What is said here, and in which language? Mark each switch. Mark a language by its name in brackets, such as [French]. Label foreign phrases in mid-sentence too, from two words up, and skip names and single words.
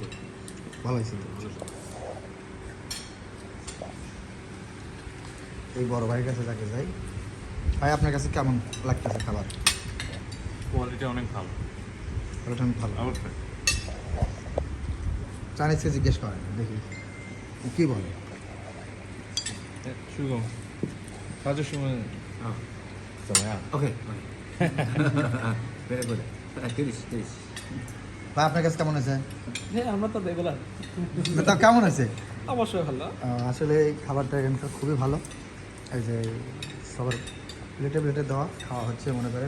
[Bangla] ভালো হয়েছে তো। এই বড় ভাইয়ের কাছে যাকে যাই। ভাই, আপনার কাছে কেমন লাগতেছে খাবার? কোয়ালিটি অনেক ভালো। ওটা অনেক ভালো। অবশ্যই। চাইনিজকে জিজ্ঞেস করেন, দেখি কি বলে। [Chinese] সুগম 他就说怎么样 [English] okay very good, তিরিশ। [Bangla] ভাই, আপনার কাছে কেমন হয়েছে? হ্যাঁ, আমরা তো রেগুলার। না, তা কেমন হয়েছে? অবশ্যই ভালো। আসলে এই খাবারটা এখানকার খুবই ভালো। এই যে সবার প্লেটে প্লেটে দেওয়া খাওয়া হচ্ছে মনে করেন।